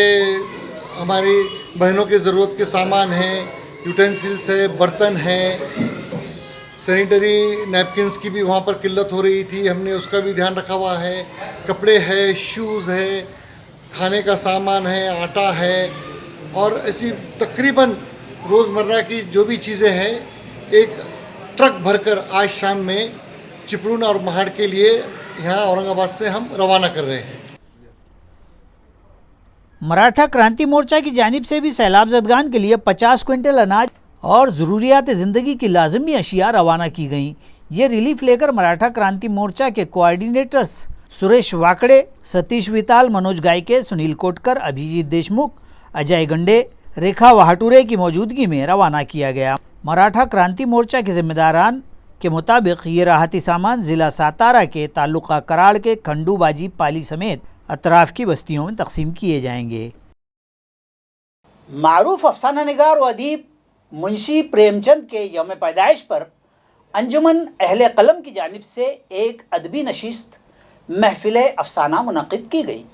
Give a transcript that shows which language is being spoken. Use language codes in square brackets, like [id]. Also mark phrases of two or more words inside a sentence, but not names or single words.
[ur] ہماری بہنوں کے ضرورت کے سامان ہیں، یوٹینسلس ہے، برتن ہیں، [en] sanitary napkins [ur] کی بھی وہاں پر قلت ہو رہی تھی، ہم نے اس کا بھی دھیان رکھا ہوا ہے، کپڑے ہے، شوز ہے، کھانے کا سامان ہے، آٹا ہے، اور ایسی تقریباً روزمرہ کی جو بھی چیزیں ہیں ایک ٹرک بھر کر آج شام میں چپڑون اور مہاڑ کے لیے یہاں اورنگ آباد سے ہم روانہ کر رہے ہیں۔ مراٹھا کرانتی مورچہ کی جانب سے بھی سیلاب زدگان کے لیے 50 کوئنٹل اناج اور ضروریات زندگی کی لازمی اشیاء روانہ کی گئیں۔ یہ ریلیف لے کر مراٹھا کرانتی مورچہ کے کوآرڈینیٹرز سریش واکڑے، ستیش ویتال، منوج گائکے، سنیل کوٹکر، ابھیجیت دیشمکھ، اجے گنڈے، ریکھا وہاٹورے کی موجودگی میں روانہ کیا گیا۔ مراٹھا کرانتی مورچہ کے ذمہ داران کے مطابق یہ راحتی سامان ضلع ساتارا کے تعلقہ کراڑ کے کھنڈو باجی پالی سمیت اطراف کی بستیوں میں تقسیم کیے جائیں گے۔ معروف افسانہ نگار و ادیب منشی پریم چند کے یوم پیدائش پر انجمن اہل قلم کی جانب سے ایک ادبی نشست محفل افسانہ منعقد کی گئی۔